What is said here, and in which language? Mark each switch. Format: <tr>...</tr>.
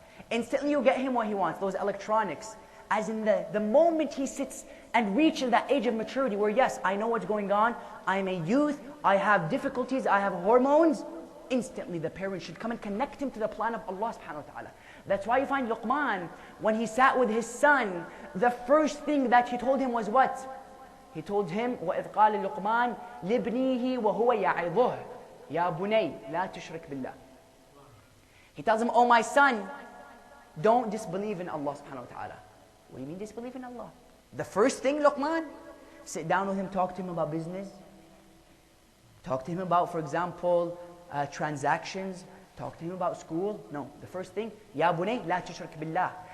<en>Instantly you get him what he wants, those electronics. As in the moment he sits and reaches that age of maturity where yes, I know what's going on, I am a youth, I have difficulties, I have hormones, instantly the parent should come and connect him to the plan of Allah subhanahu wa ta'ala. That's why you find Luqman, when he sat with his son, the first thing that he told him was what? He told him,</en> <ar>وَإِذْ قَالَ لُقْمَانَ لِابْنِيهِ وَهُوَ يَعِظُهُ يَا بُنَيْ لَا تُشْرِكْ بِاللَّهِ.</ar> <en>He tells him, oh my son, don't disbelieve in Allah subhanahu wa ta'ala. What do you mean disbelieve in Allah? The first thing, Luqman, sit down with him, talk to him about business. Talk to him about, for example, transactions. Talk to him about school. No, the first thing,</en> <ar>Ya bunay, la tushrik billah.</ar>